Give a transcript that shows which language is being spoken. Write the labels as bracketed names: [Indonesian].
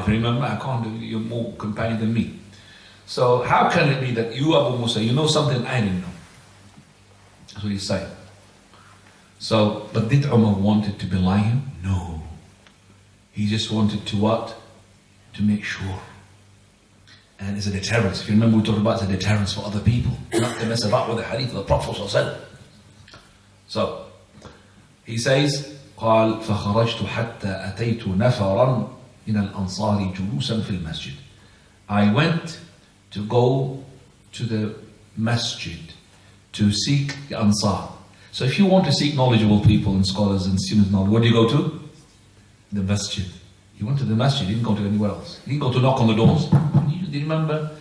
[English] If you remember, I can't do it, you're more companion than me. So how can it be that you, Abu Musa, you know something I didn't know? That's what he's saying. So, but did Umar wanted to belie him? No. He just wanted to what? To make sure. And it's a deterrence. If you remember, we talked about it's a deterrence for other people. Not to mess about with the hadith of the Prophet ﷺ. So, he says, [Arabic] قال فخرجت حتى أتيت نفرا من الأنصار جلوسا في المسجد. [English] I went to go to the masjid to seek the Ansar. So if you want to seek knowledgeable people and scholars and students knowledge, where do you go to? The masjid. He went to the masjid, he didn't go to anywhere else. He didn't go to knock on the doors. Do you remember?